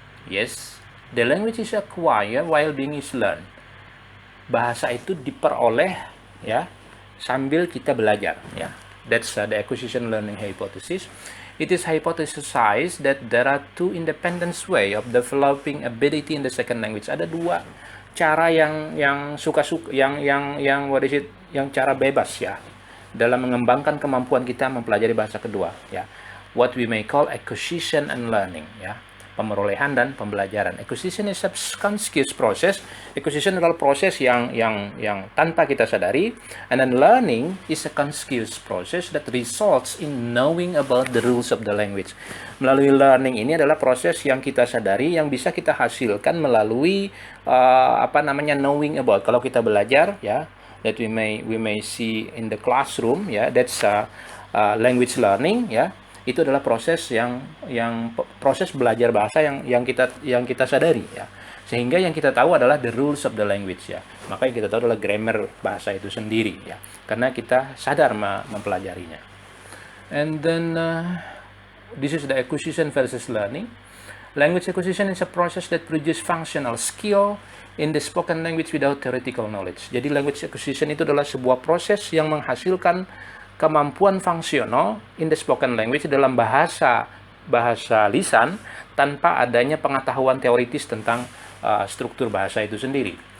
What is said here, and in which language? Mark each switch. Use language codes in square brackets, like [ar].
[en] Yes, the language is acquired while being is learned. [id] Bahasa itu diperoleh, ya, sambil kita belajar, ya. [en] That's the acquisition learning hypothesis. It is hypothesized that there are two independent way of developing ability in the second language. [id] Ada dua cara yang suka-suka yang [en] what is it? [id] Yang cara bebas ya dalam mengembangkan kemampuan kita mempelajari bahasa kedua ya. [en] What we may call acquisition and learning ya. [id] Pemerolehan dan pembelajaran. [en] Acquisition is a conscious process. Acquisition [id] adalah proses yang tanpa kita sadari, [en] and then learning is a conscious process that results in knowing about the rules of the language. [id] Melalui learning ini adalah proses yang kita sadari yang bisa kita hasilkan melalui [en] knowing about. [id] Kalau kita belajar [en] ya, that we may see in the classroom ya, that's language learning ya. [id] Itu adalah proses proses belajar bahasa yang kita sadari ya. Sehingga yang kita tahu adalah [en] the rules of the language [id] ya. Maka yang kita tahu adalah grammar bahasa itu sendiri ya. Karena kita sadar mempelajarinya. [en] And then this is the acquisition versus learning. Language acquisition is a process that produces functional skill in the spoken language without theoretical knowledge. [id] Jadi language acquisition itu adalah sebuah proses yang menghasilkan kemampuan fungsional [en] in the spoken language [id] dalam bahasa lisan tanpa adanya pengetahuan teoritis tentang struktur bahasa itu sendiri.